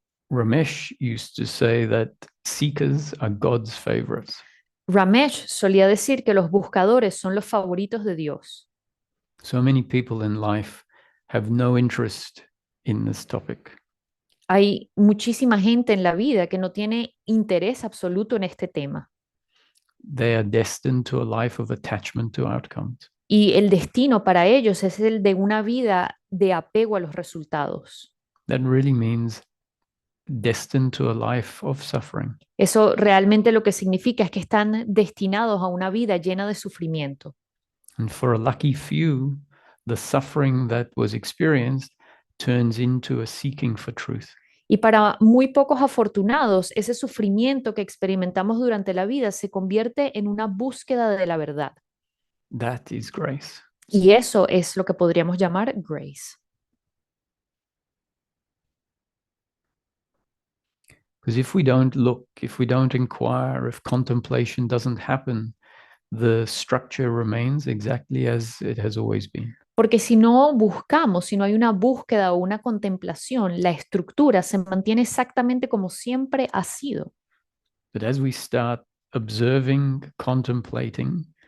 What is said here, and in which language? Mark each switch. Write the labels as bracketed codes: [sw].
[en] Ramesh used to say that seekers are God's favorites. [es] Ramesh solía decir que los buscadores son los favoritos de Dios. [en] So many people in life have no interest in this topic. [es] Hay muchísima gente en la vida que no tiene interés absoluto en este tema. [en] They are destined to a life of attachment to outcomes. [es] Y el destino para ellos es el de una vida de apego a los resultados. [en] That really means destined to a life of suffering. [es] Eso realmente lo que significa es que están destinados a una vida llena de sufrimiento. [en] And for a lucky few, the suffering that was experienced turns into a seeking for truth. [es] Y para muy pocos afortunados, ese sufrimiento que experimentamos durante la vida se convierte en una búsqueda de la verdad. [en] That is grace. [es] Y eso es lo que podríamos llamar grace. [en] Because if we don't look, if we don't inquire, if contemplation doesn't happen, the structure remains exactly as it has always been. [es] Porque si no buscamos, si no hay una búsqueda o una contemplación, la estructura se mantiene exactamente como siempre ha sido. [en] But as we start observing, contemplating